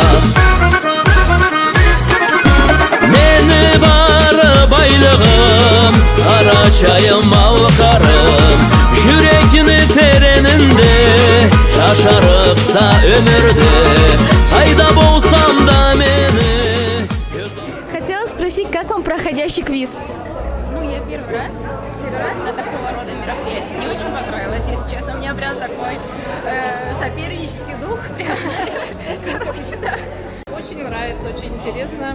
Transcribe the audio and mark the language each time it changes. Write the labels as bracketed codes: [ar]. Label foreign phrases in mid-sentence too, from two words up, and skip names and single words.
[krc] Meni var baylığım Karaçayım malkarım Yürekini tereninde Şaşarıksa ömürde Kayda bolsam da meni. [ru] Хотела спросить, как вам проходящий квиз? Ну, я первый раз на такого рода мероприятии. Мне очень понравилось, если честно. У меня прям такой сопернический дух. Очень нравится, очень интересно.